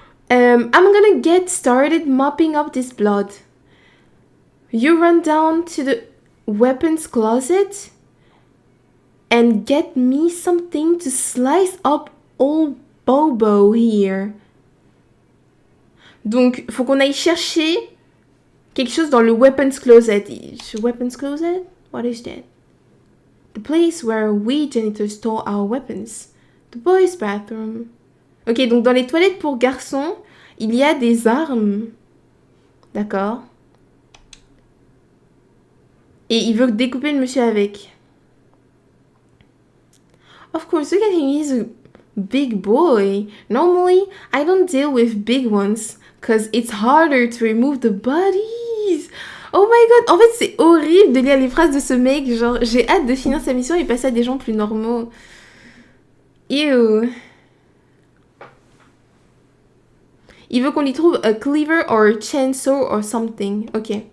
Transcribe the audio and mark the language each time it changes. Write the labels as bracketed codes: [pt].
[en] I'm gonna get started mopping up this blood. You run down to the weapons closet and get me something to slice up old Bobo here. [fr] Donc, faut qu'on aille chercher quelque chose dans le weapons closet. [en] Weapons closet? What is that? The place where we janitors store our weapons. The boys' bathroom. [fr] Ok, donc dans les toilettes pour garçons, il y a des armes. D'accord. Et il veut découper le monsieur avec. [en] Of course, look at him, he's a big boy. Normally, I don't deal with big ones, cause it's harder to remove the bodies. [fr] Oh my god, en fait, c'est horrible de lire les phrases de ce mec. Genre, j'ai hâte de finir sa mission et passer à des gens plus normaux. Ew. Il veut qu'on lui trouve [en] a cleaver or a chainsaw or something. [fr] Ok.